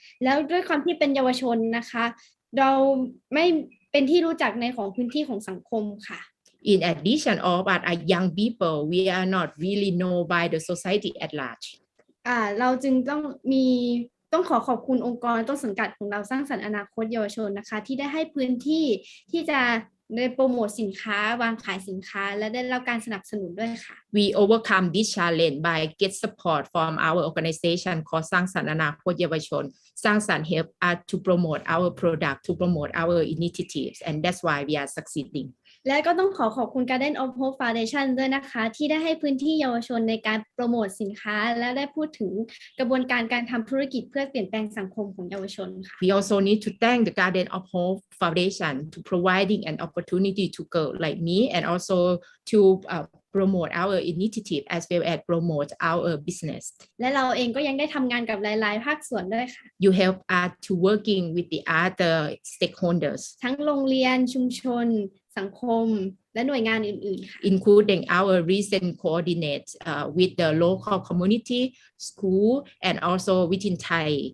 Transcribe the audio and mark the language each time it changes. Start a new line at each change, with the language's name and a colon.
Thai: แล้วด้วยความที่เป็นเยาวชนนะคะเราไม่เป็นที่รู้จักในของพื้นที่ของสังคมค่ะ
English: In addition, all of us are young people. We are not really known by the society at large.
Thai: เราจึงต้องมี ต้องขอบคุณองค์กรต้นสังกัดของเราสร้างสรรค์อนาคตเยาวชนนะคะที่ได้ให้พื้นที่ที่จะได้โปรโมทสินค้าวางขายสินค้าและได้รับการสนับสนุนด้วยค่ะ
English: We overcome this challenge by get support from our organization called สร้างสรรค์อนาคตเยาวชนสร้างสรรค์ help us to promote our product to promote our initiatives and that's why we are succeeding
Thai: และก็ต้องขอบคุณ Garden of Hope Foundation ด้วยนะคะที่ได้ให้พื้นที่เยาวชนในการโปรโมทสินค้าและได้พูดถึงกระบวนการทำธุรกิจเพื่อเปลี่ยนแปลงสังคมของเยาวชนค่ะ
English: We also need to thank the Garden of Hope Foundation to providing an opportunity to girls like me and also to promote our initiative as well as promote our business
Thai: และเราเองก็ยังได้ทำงานกับหลายๆภาคส่วนด้วยค่ะ
English: You help us to working with the other stakeholders
Thai: ทั้งโรงเรียนชุมชนสังคมและหน่วยงานอื่นๆค่ะ
English: including our recent coordinate with the local community, school, and also within Thai.